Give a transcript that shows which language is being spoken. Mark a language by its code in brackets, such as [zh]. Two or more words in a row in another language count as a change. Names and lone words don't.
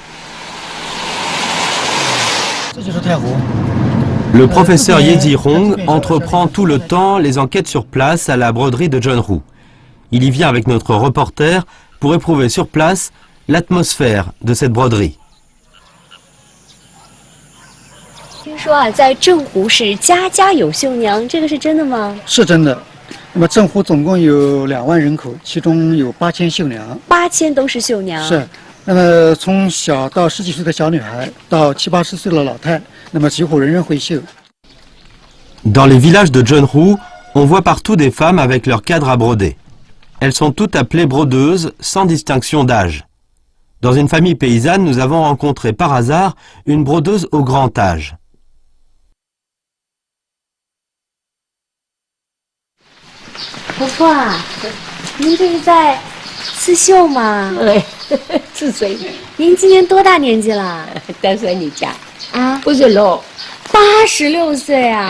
[fr] Le professeur Ye Zhihong entreprend tout le temps les enquêtes sur place à la broderie de Jeonju. Il y vient avec notre reporter pour éprouver sur place l'atmosphère de cette broderie. [zh] 听说啊，在镇湖是家家有绣娘，这个是真的吗？是真的。那么镇湖总共有2万人口，其中有8000绣娘。 8000都是绣娘。是。那么从小到10几岁的小女孩，到70、80岁的老太，那么几乎人人会绣。 [fr] Dans les villages de Jeonju, on voit partout des femmes avec leurs cadres à broder. Elles sont toutes appelées brodeuses, sans distinction d'âge. Dans une famille paysanne, nous avons rencontré par hasard une brodeuse au grand âge. [zh] 婆婆啊，您这是在刺绣吗？对，刺绣。您今年多大年纪了？到时候你家啊，86。 86岁啊！